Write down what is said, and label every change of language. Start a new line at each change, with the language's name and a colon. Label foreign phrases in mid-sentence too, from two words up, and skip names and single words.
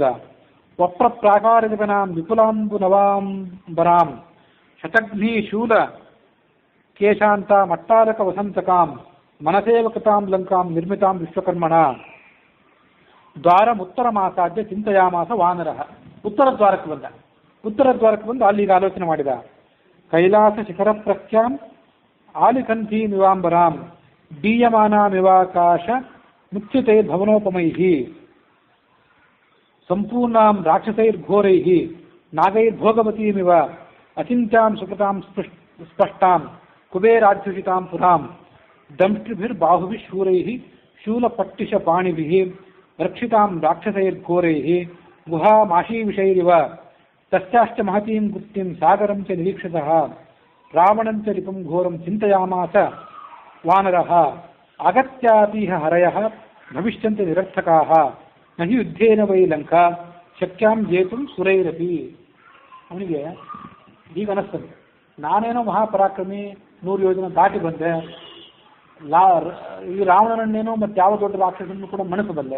Sanskrit: ವಪ್ರ ಪ್ರಾಕಾರಜಗನಾಂ ವಿಪುಲಾಂಬು ನವಾಂಬರಾಂ ಶತಘ್ನಿ ಶೂಲ ಕೇಶಾಂತ ಮಟ್ಟಾರಕ ವಸಂತಕಾಂ ಮನಸೇವಕತಾಂ ಲಂಕಾಂ ನಿರ್ಮಿತಾಂ ವಿಶ್ವಕರ್ಮಣ ದ್ವಾರಮುತ್ತರಮಾಸಾಧ್ಯ ಚಿಂತೆಯಾಮಾಸ ವಾನರಃ.
Kannada: ಉತ್ತರ ದ್ವಾರಕ್ಕೆ ಬಂದು ಅಲ್ಲಿಗೆ ಆಲೋಚನೆ ಮಾಡಿದ.
Sanskrit: ಕೈಲಾಸ ಶಿಖರ ಪ್ರಖ್ಯಾಂ ಆಲಿಕಂಠೀ ನಿವಾಂಬರಾಂ ದೀಯಮಾನಾಮಿವಾಕಾಶ ಮುಚ್ಯುತೈರ್ಭವನೋಪಮೈಃ ಸಂಪೂರ್ಣಾಂ ರಾಕ್ಷಸೈರ್ಘೋರೈಃ ನಾಗೈರ್ಭೋಗವತೀಮಿವ ಅಚಿಂತ್ಯಾಂ ಸುಕೃತಾಂ ಸ್ಪಷ್ಟಾಂ ಕುಬೇರಾಧ್ಯುಷಿತಾಂ ಪುರಾಂ ದಂಷ್ಟ್ರಿಭಿರ್ಬಾಹುಭಿಃ ಶೂರೈಃ ಶೂಲಪಟ್ಟಿಶಪಾಣಿಭಿಃ ರಕ್ಷಿತಾಂ ರಾಕ್ಷಸೈರ್ಘೋರೈಃ ಗುಹಾಮಾಶೀವಿಷೈರಿವ ತಸ್ಯಾಶ್ಚ ಮಹತೀಂ ಗುಪ್ತಿಂ ಸಾಗರಂ ಚ ನಿರೀಕ್ಷತಃ ರಾವಣಂ ಚ ರಿಪುಂ ಘೋರಂ ಚಿಂತಯಾಮಾಸ ವಾನರಃ ಅಗತ್ಯಾಪೀಹ ಹರಯಃ ಭವಿಷ್ಯಂತೆ ನಿರರ್ಥಕಾಃ ನಹಿ ಯುದ್ಧೇನ ವೈ ಲಂಕಾ ಶಕ್ಯಾಂ ಜೇತುಂ ಸುರೈರಪಿ.
Kannada: ಅವನಿಗೆ ಈಗ ಅನಿಸ್ತದೆ, ನಾನೇನೋ ಮಹಾಪರಾಕ್ರಮಿ 100 ಯೋಜನೆ ದಾಟಿ ಬಂದೆ, ಈ ರಾವಣನನ್ನೇನೋ ಮತ್ತೆ ಯಾವ ದೊಡ್ಡ ರಾಕ್ಷಸನ್ನು ಕೂಡ ಮಣಿಸಬಲ್ಲೆ.